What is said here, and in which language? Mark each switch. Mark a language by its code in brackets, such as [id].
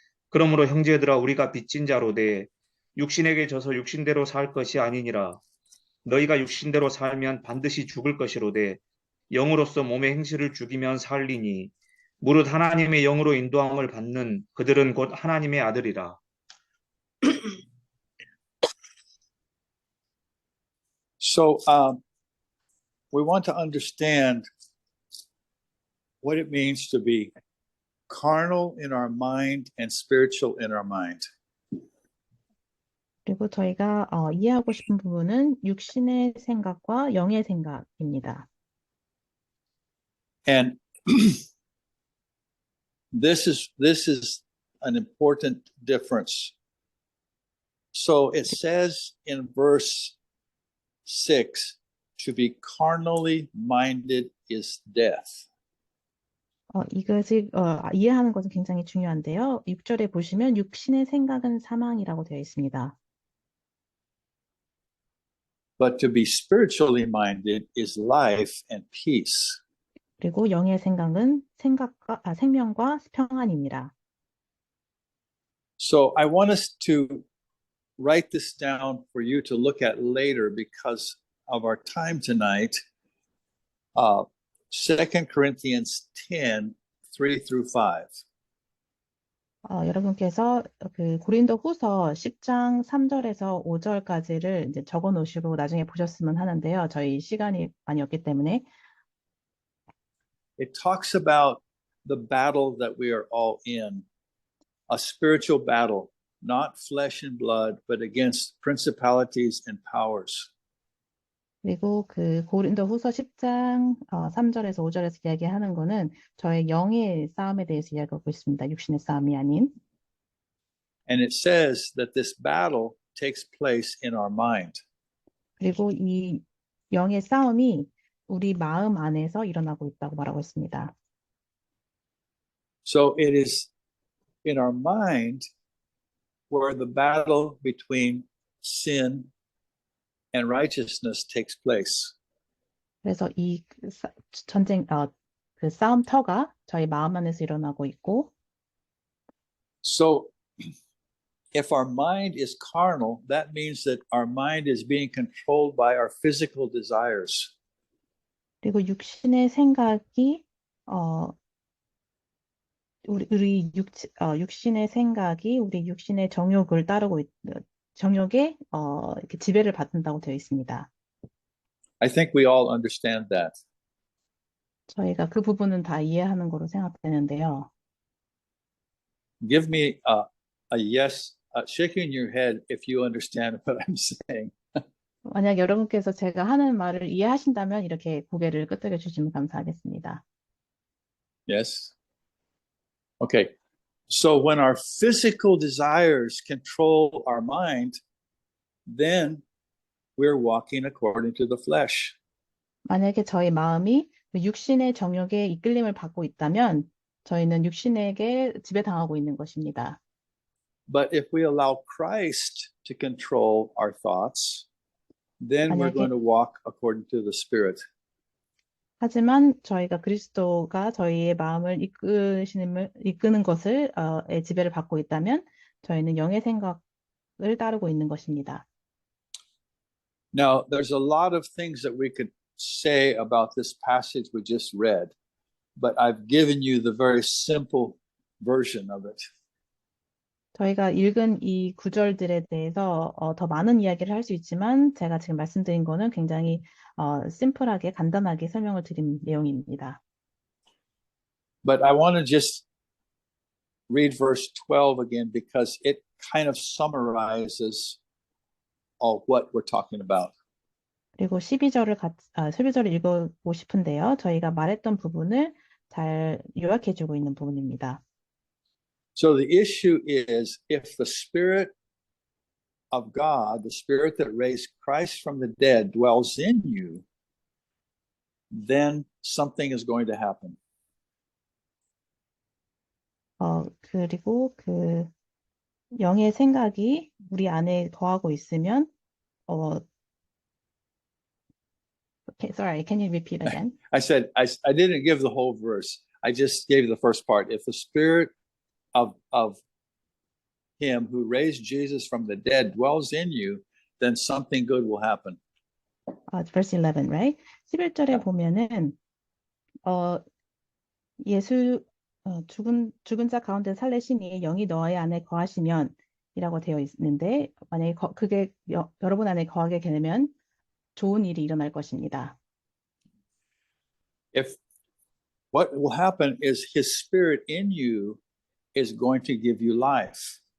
[ko] 그러므로 형제들아 우리가 빚진 자로되 육신에게 져서 육신대로 살 것이 아니니라. 너희가 육신대로 살면 반드시 죽을 것이로되 영으로서 몸의 행실을 죽이면 살리니 무릇 하나님의 영으로 인도함을 받는 그들은 곧 하나님의 아들이라. [en] So, we want to understand what it means to be carnal in our mind and spiritual in our mind. [ko] 그리고 저희가 이해하고 싶은 부분은 육신의 생각과 영의 생각입니다. [en] And this is an important difference. So it says in verse 6, to be carnally minded is death. [ko] 이것을 이해하는 것은 굉장히 중요한데요. 6절에 보시면 육신의 생각은 사망이라고 되어 있습니다. [en] But to be spiritually minded is life and peace. [ko] 그리고 영의 생각은 생명과 평안입니다. [en] So I want us to write this down for you to look at later because of our time tonight. 2 Corinthians 10, 3 through 5. [ko] 여러분께서 그 고린도 후서 10장 3절에서 5절까지를 이제 적어 놓으시고 나중에 보셨으면 하는데요. 저희 시간이 많이 없기 때문에. [en] It talks about the battle that we are all in, a spiritual battle, not flesh and blood, but against principalities and powers. [ko] 그리고 그 고린도후서 10장 3절에서 5절에서 이야기하는 거는 저의 영의 싸움에 대해서 이야기하고 있습니다. 육신의 싸움이 아닌. [en] And it says that this battle takes place in our mind. [ko] 그리고 이 영의 싸움이 우리 마음 안에서 일어나고 있다고 말하고 있습니다. [en] So it is in our mind where the battle between sin and righteousness takes place. [ko] 그래서 이 전쟁, 그 싸움터가 저희 마음 안에서 일어나고 있고, [en] So if our mind is carnal, that means that our mind is being controlled by our physical desires. [ko] 그리고 육신의 생각이, 육신의 생각이 우리 육신의 정욕을 따르고 정욕에, 이렇게 지배를 받는다고 되어 있습니다. [en] I think we all understand that. [ko] 저희가 그 부분은 다 이해하는 거로 생각되는데요. [en] Give me a yes, shaking your head if you understand what I'm saying. [ko] 만약 여러분께서 제가 하는 말을 이해하신다면 이렇게 고개를 끄덕여 주시면 감사하겠습니다. [en] Yes? Okay. So when our physical desires control our mind, then we're walking according to the flesh. [ko] 만약에 저희 마음이 육신의 정욕에 이끌림을 받고 있다면 저희는 육신에게 지배당하고 있는 것입니다. [en] But if we allow Christ to control our thoughts, then we're [ko] 만약에- [en] going to walk according to the Spirit. [ko] 하지만 저희가 그리스도가 저희의 마음을 이끄는 것을 지배를 받고 있다면 저희는 영의 생각을 따르고 있는 것입니다. [en] Now, there's a lot of things that we could say about this passage we just read, but I've given you the very simple version of it. [ko] 저희가 읽은 이 구절들에 대해서 더 많은 이야기를 할 수 있지만 제가 지금 말씀드린 거는 굉장히 심플하게 간단하게 설명을 드린 내용입니다. [en] But I want to just read verse 12 again because it kind of summarizes all what we're talking about. [ko] 그리고 12절을 읽고 싶은데요. 저희가 말했던 부분을 잘 요약해주고 있는 부분입니다. [en] So the issue is if the Spirit of God, the Spirit that raised Christ from the dead, dwells in you, then something is going to happen. [ko] 그리고 그 영의 생각이 우리 안에 거하고 있으면 [en] sorry, can you repeat again? I said, I didn't give the whole verse. I just gave the first part. If the Spirit of Him who raised Jesus from the dead dwells in you, then something good will happen. Verse 11, right? [ko] 11절에 보면은 예수 죽은 자 가운데 살리시니 영이 너희 안에 거하시면 이라고 되어 있는데 만약에 그게 여러분 안에 거하게 되면 좋은 일이 일어날 것입니다. [en] If what will happen is His Spirit in you is going to give you life.